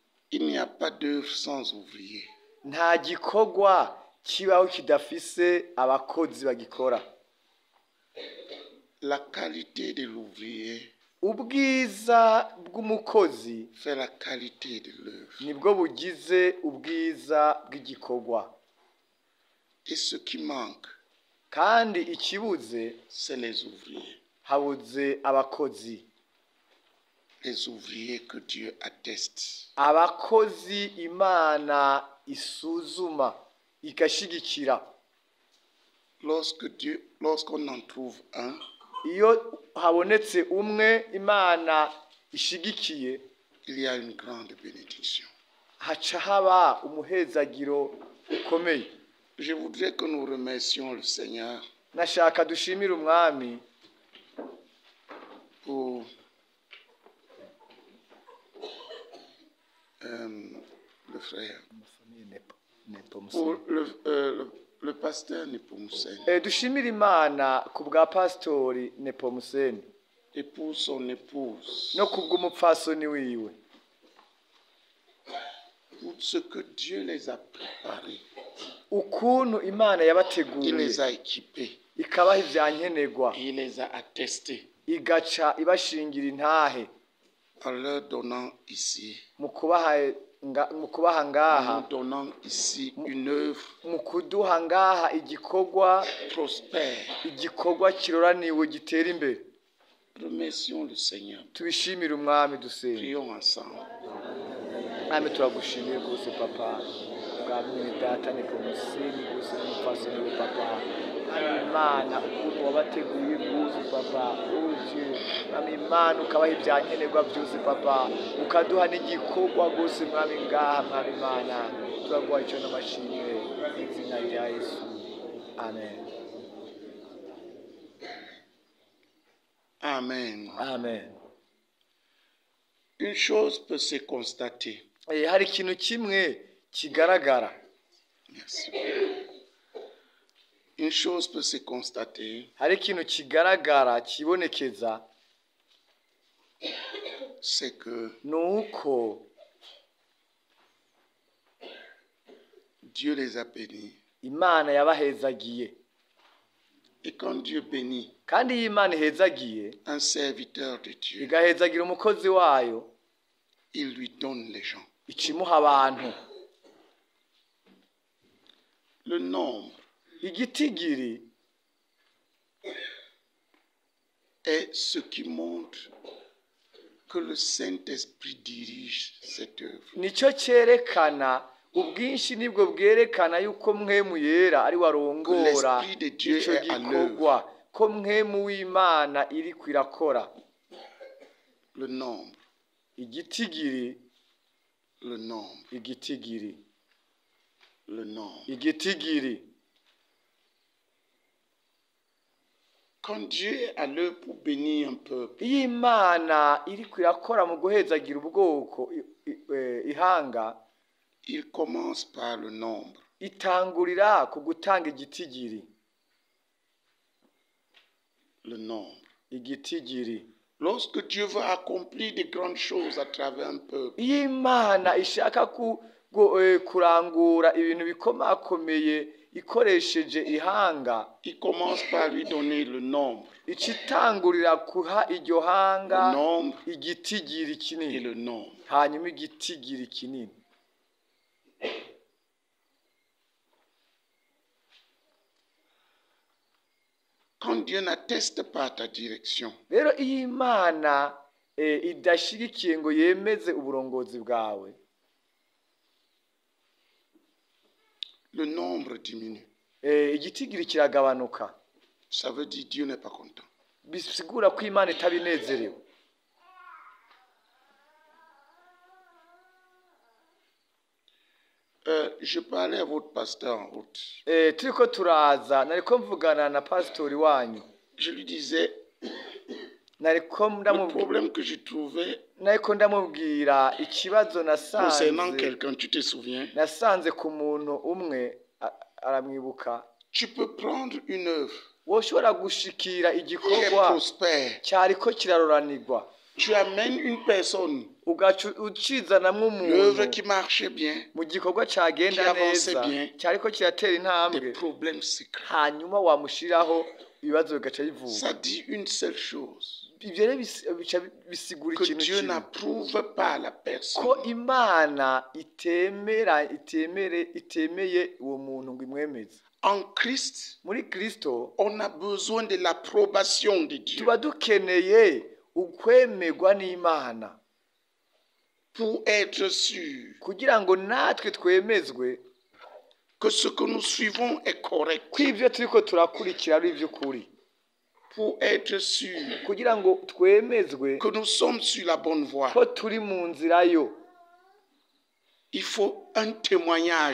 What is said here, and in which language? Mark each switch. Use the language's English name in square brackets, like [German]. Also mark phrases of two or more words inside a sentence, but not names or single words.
[French] Il n'y a pas d'œuvre sans ouvrier. [Rundi] nta gikorwa kibaho kidafise abakozi bagikora. [French] La qualité de l'ouvrier [Rundi] Ubwiza bw'umukozi [French] fait la qualité de l'œuvre. [Rundi] nibwo bugize ubwiza bw'igikorwa. [French] Et ce qui manque, [Rundi] kandi ikibuze [French] c'est les ouvriers. [Rundi] habuze abakozi. [French] Les ouvriers que Dieu atteste. [Rundi] Abakozi Imana isuzuma igashigikira. [French] Lorsqu'on en trouve un, [Rundi] Iyo habonetse umwe Imana ishigikiye, [French] il y a une grande bénédiction. [Rundi] haca haba umuhezagiro ukomeye. [French] Je voudrais que nous remercions le Seigneur [Rundi] Nashaka dushimire umwami [French] pour le frère, pour le pasteur Nepomuscène [Rundi] dushimire Imana ku bwa pastori Nepomuscène [French] et pour son épouse, [Rundi] no ku bw'umupfasoni wiwe, [French] pour ce que Dieu les a préparés, [Rundi] ukuntu Imana [French] il [Rundi] yabateguye [French] les a équipés, [Rundi] ikabaha ivyankenerwa, [French] il les a attestés [Rundi] igaca ibashingira intahe [French] en leur donnant ici, [Rundi] mu kubaha [French] en [Rundi] ngaha, [French] nous donnant ici une œuvre [Rundi] mu kuduha ngaha igikorwa [French] prospère. [Rundi] kiroraniwe gitera imbere. [French] Remercions le Seigneur. [Rundi] Tubishimire umwami dusenga. [French] Prions ensemble. [Rundi] Mwami turagushimiye rwose papa bwa mwene data Nepomuscène rwose n'umupfasoni we papa. Imana ukuntu wabateguye rwose papa, uje mwami Imana ukabaha ibyankenerwa byose papa, ukaduha n'igikorwa rwose mwami ngaha mwami Imana, turaguha icyo n'amashimwe mu izina rya Yesu, amen. Amen. Amen. [French] Une chose peut se constater. [Rundi] Hari ikintu kimwe kigaragara. [French] Merci. Une chose peut se constater. [Rundi] Hari ikintu kigaragara kibonekeza, [French] c'est que [Rundi] nuko [French] Dieu les a bénis. [Rundi] Imana yabahezagiye. [French] Et quand Dieu bénit [Rundi] Kandi iyo Imana ihezagiye, [French] un serviteur de Dieu, [Rundi] igahezagira umukozi wayo, [French] il lui donne les gens. [Rundi] icimuha abantu. [French] Le nombre [Rundi] Igitigiri [French] est ce qui montre que le Saint-Esprit dirige cette œuvre. [Rundi] nicyo cyerekana, ubwinshi nibwo bwerekana yuko Mpwemu Yera ari warongora icyo gikorwa, ko Mpwemu w'Imana iri kwirakora. [French] Le nombre. [Rundi] Igitigiri, [French] Le nombre. [Rundi] igitigiri, [French] Le nombre. [Rundi] igitigiri. [French] Quand Dieu est à l'œuvre pour bénir un peuple, [Rundi] Iyo Imana iri kwirakora mu guhezagira ubwoko ihanga, [French] il commence par le nombre. [Rundi] itangurira ku gutanga igitigiri. [French] Le nombre. [Rundi] Igitigiri. [French] Lorsque Dieu veut accomplir de grandes choses à travers un peuple, [Rundi] Iyo Imana ishaka kurangura ibintu bikomakomeye ikoresheje ihanga, [French] il commence par lui donner le nombre. [Rundi] icitangurira kuha iryo hanga [French] Le nombre [Rundi] igitigiri [French] et [Rundi] kinini, [French] le nombre. [Rundi] hanyuma igitigiri kinini. [French] Quand Dieu n'atteste pas ta direction, [Rundi] Rero iyo Imana idashigikiye ngo yemeze uburongozi bwawe, [French] le nombre diminue. [Rundi] igitigiri kiragabanuka. [French] Ça veut dire Dieu n'est pas content. [Rundi] Bisigura ko Imana itabinezerewe. [French] Je parlais à votre pasteur en route. [Rundi] Turiko turaza nariko mvugana na pastori wanyu, [French] Je lui disais, [Rundi] nariko [French] le problème que j'ai trouvé [Rundi] ndamubwira ikibazo [French] concernant quelqu'un, tu te souviens? [Rundi] nasanze ku muntu umwe aramwibuka. [French] Tu peux prendre une œuvre [Rundi] Woshobora gushikira [French] qui est [Rundi] igikorwa [French] prospère. [Rundi] cyariko kiraroranirwa, [French] tu amènes une personne, [Rundi] ugaca ucizanamwo [French] l'œuvre [Rundi] umuntu [French] qui marchait bien, [Rundi] mu gikorwa cagenda [French] qui avançait [Rundi] neza [French] bien, [Rundi] cyariko kiratera [French] des [Rundi] intambwe [French] problèmes secrets. [Rundi] hanyuma wamushiraho ibibazo bigaca bivuka [French] Ça dit une seule chose, [Rundi] ivyo rero bica bisigura [French] que [Rundi] ikintu [French] Dieu [Rundi] kimwe [French] n'approuve pas la [Rundi] ko [French] personne [Rundi] imana itemeye uwo muntu ngo imwemeze [French] en Christ. [Rundi] muri kristo [French] On a besoin de l'approbation de Dieu [Rundi] tuba dukeneye ukwemerwa n'imana [French] pour être sûr [Rundi] kugira ngo natwe twemezwe [French] que ce que nous suivons est correct, [Rundi] ko ivyo turiko turakurikira ari ivy'ukuri [French] pour être sûr [Rundi] kugira ngo twemezwe [French] que nous sommes sur la bonne voie. [Rundi] ko turi mu nzira yo [French] Il faut un témoignage